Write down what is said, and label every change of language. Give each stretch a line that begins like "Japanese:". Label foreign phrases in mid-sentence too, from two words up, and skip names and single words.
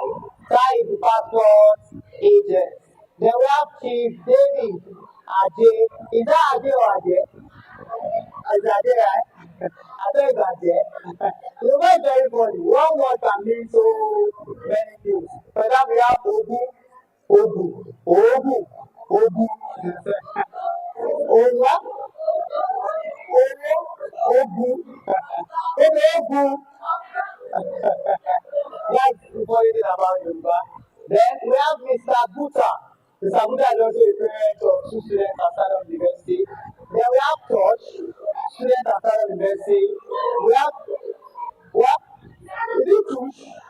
English: Tai is the passport agent. Then we have Chief David Aje. Is that Aje or Aje? Is Aje right? I think it's Aje. You know, it's very funny. One word can mean so many things. For example, we have
Yoruba: Ogu. Ogu. Ogu. Ogu. Owa. Owo. Ogu. Ogu.
English: That's the funny thing about Yoruba. Then we have Mr. Buta. Mr. Buta is also a parent of two students at Salem University. Then we have Touch, students at Salem University. We have what? Is it Tush?